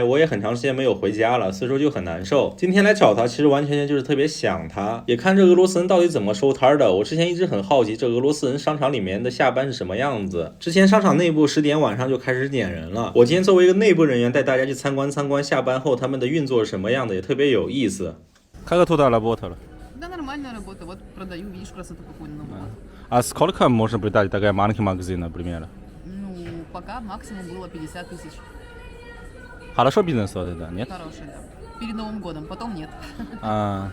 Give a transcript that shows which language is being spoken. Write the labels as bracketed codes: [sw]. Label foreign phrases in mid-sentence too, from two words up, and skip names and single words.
[zh] 我也很长时间没有回家了，所以说就很难受。今天来找他，其实完全就是特别想他，也看这俄罗斯人到底怎么收摊的。我之前一直很好奇这俄罗斯人商场里面的下班是什么样子。之前商场内部10点晚上就开始点人了，我今天作为一个内部人员带大家去参观下班后他们的运作是什么样的，也特别有意思。 [ru] Как туда работала? Да, нормальная работа. Вот продаю, видишь, красоту какую на Новый год. А сколько можно придать такая маленький магазин, например? Ну, пока максимум было 50 тысяч. Хорошо бизнес вот это, нет? Хороший, да. Перед Новым годом, потом нет. А